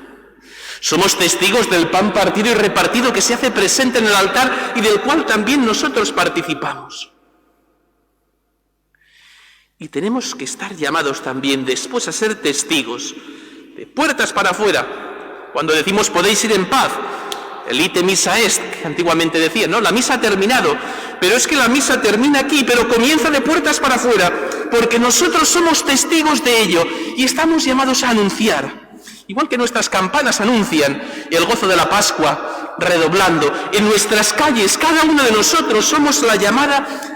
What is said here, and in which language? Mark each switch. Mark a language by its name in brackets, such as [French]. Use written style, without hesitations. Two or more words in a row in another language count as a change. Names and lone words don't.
[Spanish] Somos testigos del pan partido y repartido que se hace presente en el altar y del cual también nosotros participamos. Y tenemos que estar llamados también después a ser testigos de puertas para afuera. Cuando decimos podéis ir en paz, el [Latin] ite missa est, [Spanish] que antiguamente decían, ¿no? La misa ha terminado, pero es que la misa termina aquí, pero comienza de puertas para afuera, porque nosotros somos testigos de ello y estamos llamados a anunciar. Igual que nuestras campanas anuncian el gozo de la Pascua, redoblando, en nuestras calles, cada uno de nosotros somos la llamada